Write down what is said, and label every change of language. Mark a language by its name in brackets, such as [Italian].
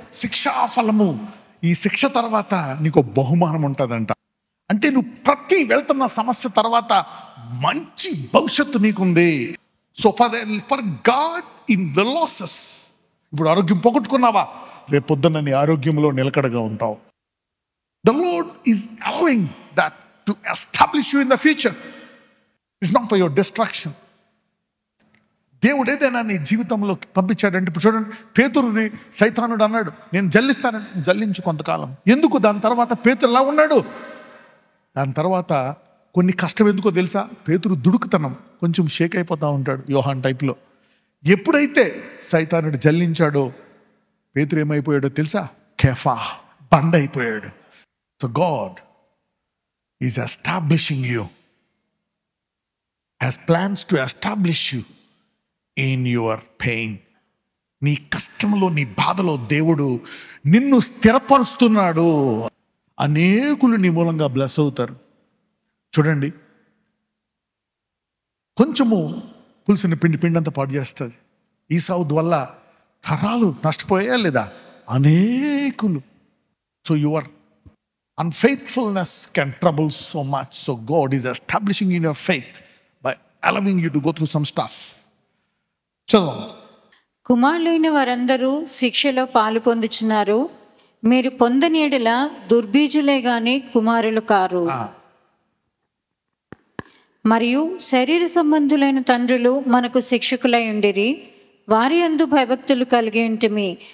[Telugu] శిక్షాఫలము, ఈ శిక్ష తర్వాత నీకు బహుమానం ఉంటుందంట. అంటే నువ్వు ప్రతి వెళ్తున్న సమస్య తర్వాత మంచి భవిష్యత్తు నీకుంది. [English] so for God in the losses, [Telugu] ఇప్పుడు ఆరోగ్యం పోగొట్టుకున్నావా, రేపు పొద్దున్న నీ ఆరోగ్యంలో నిలకడగా ఉంటావు. [English] The Lord is allowing that to establish you in the future. It's not for your destruction. [Telugu] దేవుడు ఏదైనా నీ జీవితంలో పంపించాడంటే, ఇప్పుడు చూడండి, పేతురుని సైతానుడు అన్నాడు, నేను జల్లిస్తానని. జల్లించు కొంతకాలం. ఎందుకు? దాని తర్వాత పేతురు ఎలా ఉన్నాడు? దాని తర్వాత కొన్ని కష్టం ఎందుకో తెలుసా? పేతురు దుడుకుతనం, కొంచెం షేక్ అయిపోతూ ఉంటాడు, యోహాన్ టైప్లో. ఎప్పుడైతే సైతానుడు జల్లించాడో పేతురు ఏమైపోయాడో తెలుసా? కేఫా, బండ అయిపోయాడు. [English] So God is establishing you, has plans to establish you in your pain. [Telugu] నీ కష్టంలో, నీ బాధలో దేవుడు నిన్ను స్థిరపరుస్తున్నాడు. అనేకులు నీ మూలంగా బ్లెస్ అవుతారు. చూడండి, కొంచెము పులిసిన పిండి అంతా పాడు చేస్తుంది. ఈసావు వల్ల తరాలు నష్టపోయా లేదా? అనేకులు. [English] So your unfaithfulness can trouble so much. So God is establishing in your faith by allowing you to go through some stuff. [Telugu] చదవం. కుమారులైన వారందరూ శిక్షలో పాలు పొందుచున్నారు. మీరు పొందని యెడల దుర్బీజులే గాని కుమారులు కారు. మరియు శరీర సంబంధులైన తండ్రులు మనకు శిక్షకులై ఉండిరి, వారి యందు భయభక్తులు కలిగి ఉంటిమి.